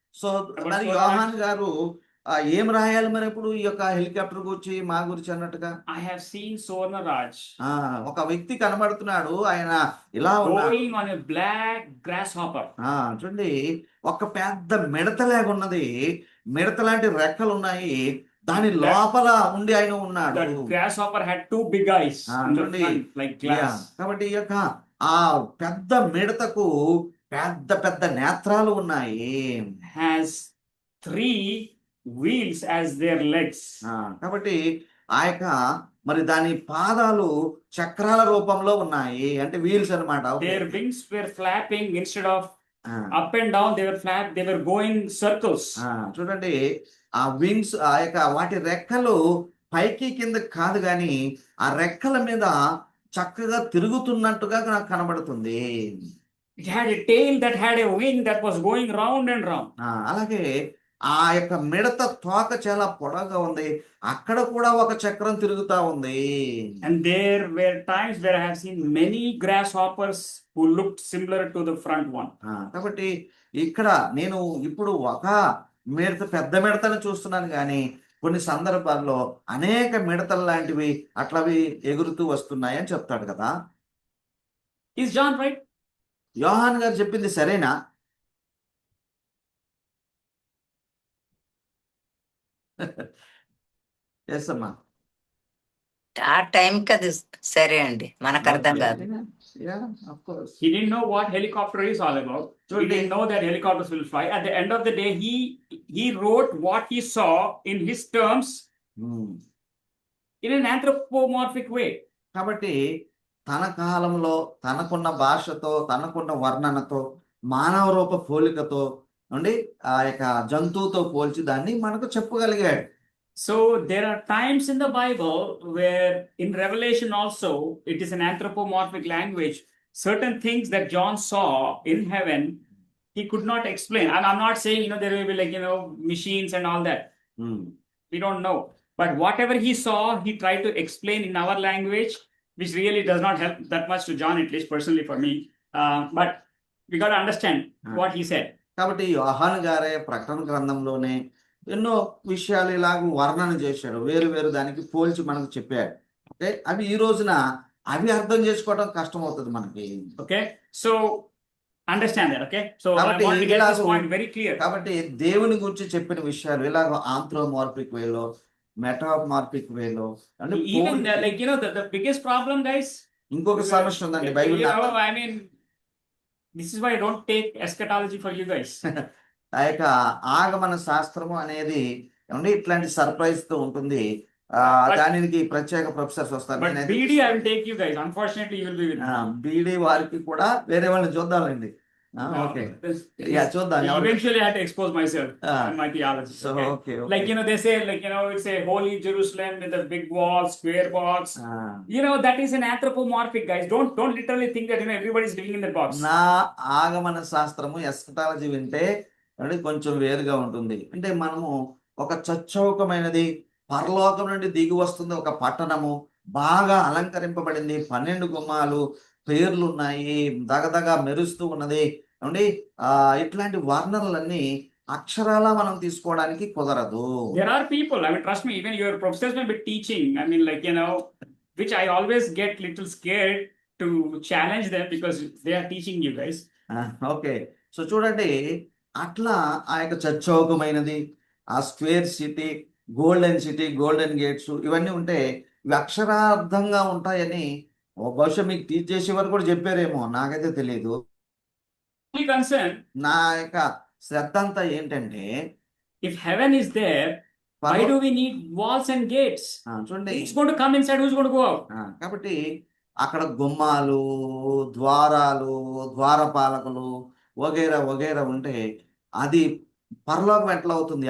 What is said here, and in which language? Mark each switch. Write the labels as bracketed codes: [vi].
[te] So మరి యోహాన్ గారు ఏం రాయాలి మరి ఇప్పుడు ఈ యొక్క హెలికాప్టర్ గురించి మా గురించి అన్నట్టుగా? [en] I have seen Swarna Raj [te] ఒక వ్యక్తి కనబడుతున్నాడు, ఆయన ఇలా ఉన్నాడు. [en] going on a black grasshopper. [te] చూడండి ఒక పెద్ద మిడతలాగా ఉన్నది, మిడత లాంటి రెక్కలు ఉన్నాయి, దాని లోపల ఉండి ఆయన ఉన్నాడు. [en] That grasshopper had 2 big eyes in the [te] చూడండి. [en] front, like glass. [te] కాబట్టి ఈ యొక్క ఆ పెద్ద మిడతకు పెద్ద పెద్ద నేత్రాలు ఉన్నాయి. [en] Has 3 wheels as their legs. [te] కాబట్టి ఆ యొక్క మరి దాని పాదాలు చక్రాల రూపంలో ఉన్నాయి, అంటే వీల్స్ అన్నమాట. [en] Their wings were flapping instead of up and down. They were going circles. [te] చూడండి ఆ వింగ్స్, ఆ యొక్క వాటి రెక్కలు పైకి కింద కాదు గాని ఆ రెక్కల మీద చక్కగా తిరుగుతున్నట్టుగా నాకు కనబడుతుంది. [en] It had a tail that had a wing that was going round and round. [te] అలాగే ఆ యొక్క మిడత తోక చాలా పొడవుగా ఉంది, అక్కడ కూడా ఒక చక్రం తిరుగుతా ఉంది. [en] And there were times where I have seen many grasshoppers who looked similar to the front one. [te] కాబట్టి ఇక్కడ నేను ఇప్పుడు ఒక మిడత, పెద్ద మిడతను చూస్తున్నాను కానీ కొన్ని సందర్భాల్లో అనేక మిడతలు లాంటివి అట్లవి ఎగురుతూ వస్తున్నాయి అని చెప్తాడు కదా. [en] Is John right? [te] యోహాన్ గారు చెప్పింది సరేనా? ఎస్ అమ్మా. ఆ టైంకి అది సరే అండి, మనకు అర్థం కాదు. [en] Yeah, of course. He didn't know what helicopter is all about. He didn't know that helicopters will fly. At the end of the day, he wrote what he saw in his terms in an anthropomorphic way. [te] కాబట్టి తన కాలంలో తనకున్న భాషతో, తనకున్న వర్ణనతో, మానవ రూప పోలికతో నుండి ఆ యొక్క జంతువుతో పోల్చి దాన్ని మనకు చెప్పగలిగాడు. [en] So there are times in the Bible where in Revelation also it is an anthropomorphic language. Certain things that John saw in heaven, he could not explain. And I'm not saying, there will be like, machines and all that. We don't know. But whatever he saw, he tried to explain in our language, which really does not help that much to John, at least personally for me. But we got to understand what he said. [te] కాబట్టి యోహాను గారే ప్రకటన గ్రంథంలోనే ఎన్నో విషయాలు ఇలాగ వర్ణన చేశాడు, వేరు వేరు దానికి పోల్చి మనకు చెప్పాడు. ఓకే, అవి ఈ రోజున అవి అర్థం చేసుకోవడం కష్టం అవుతుంది మనకి. [en] Okay, so Understand that, okay? So I [te] కాబట్టి [en] want to get this [te] ఇలాగ [en] point very clear. [te] కాబట్టి దేవుని గురించి చెప్పిన విషయాలు ఇలాగ ఆంథ్రోమార్ఫిక్ వేలో, మెటామార్ఫిక్ వేలో అంటే [en] Even like, you know, the biggest problem, guys, [te] ఇంకొక సమస్య ఉందండి [en] you [te] Bible [en] know, I mean, this is why I don't take eschatology for you guys. [te] ఆ యొక్క ఆగమన శాస్త్రము అనేది ఏమండి ఇట్లాంటి సర్ప్రైజ్ తో ఉంటుంది. [en] But- [te] దానికి ప్రత్యేక ప్రొఫెసర్స్ వస్తారు. [en] But [te] నేనైతే [en] BD, I will take you guys. Unfortunately, you will be with me. [te] Beedi వారికి కూడా వేరే వాళ్ళని చూద్దామండి. ఓకే యా చూద్దాం ఎవరు. [en] Eventually, I had to expose myself Ah. and my theology. So Okay? Okay Like, you know, they say, like, you know, it's a holy Jerusalem with a big wall, square box. You know, that is an anthropomorphic, guys. Don't literally think that, you know, everybody is living in that box. [te] నా ఆగమన శాస్త్రము eschatology వింటే అంటే కొంచెం వేరుగా ఉంటుంది. అంటే మనము ఒక చచ్చౌకమైనది పరలోకం నుండి దిగి వస్తుంది ఒక పట్టణము, బాగా అలంకరింపబడింది, 12 గుమ్మాలు, పేర్లు ఉన్నాయి, దగదగా మెరుస్తూ ఉన్నది అండి. ఇట్లాంటి వర్ణనలన్నీ అక్షరాలా మనం తీసుకోవడానికి కుదరదు. [en] There are people, I mean, trust me, even your professors may be teaching. I mean, like, you know, which I always get little scared to challenge them because they are teaching you guys. [te] Okay so చూడండి అట్లా ఆ యొక్క చచ్చౌకమైనది, ఆ square city, golden city, golden gates ఇవన్నీ ఉంటే ఇవి అక్షరార్థంగా ఉంటాయని బహుశా మీకు టీచ్ చేసేవారు కూడా చెప్పారేమో, నాకైతే తెలియదు. [en] Only concern, [te] నా యొక్క శ్రద్ధ అంతా ఏంటంటే [en] if heaven is there, why do we need walls and gates? [te] చూడండి [en] Who's going to come inside? Who's going to go out? [te] కాబట్టి అక్కడ గుమ్మాలు, ద్వారాలు, ద్వారపాలకులు వగైరా వగైరా ఉంటే అది పరలోకం ఎట్లా అవుతుంది?